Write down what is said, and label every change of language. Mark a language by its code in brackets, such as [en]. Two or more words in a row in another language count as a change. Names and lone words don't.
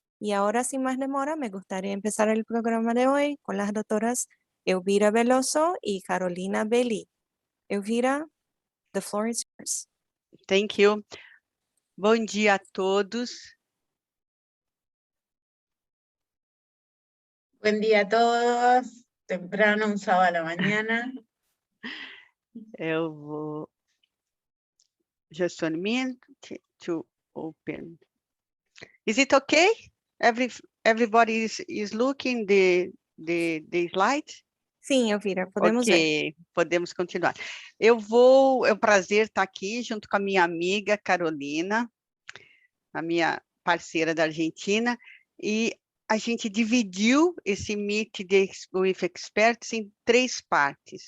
[es] Y ahora, sin más demora, me gustaría empezar el programa de hoy con las doctoras Elvira Veloso y Carolina Belli. [en] Elvira, the floor is yours. Thank you. [pt] Bom dia a todos. [es] Buen día a todos, temprano, un sábado a la mañana. [pt] Eu vou [en] just 1 minute to open. Is it okay? Everybody is looking the slide? [pt] Sim, Elvira, podemos ver. Ok, podemos continuar. É um prazer estar aqui junto com a minha amiga Carolina, a minha parceira da Argentina, e a gente dividiu esse Meet with Experts em 3 partes.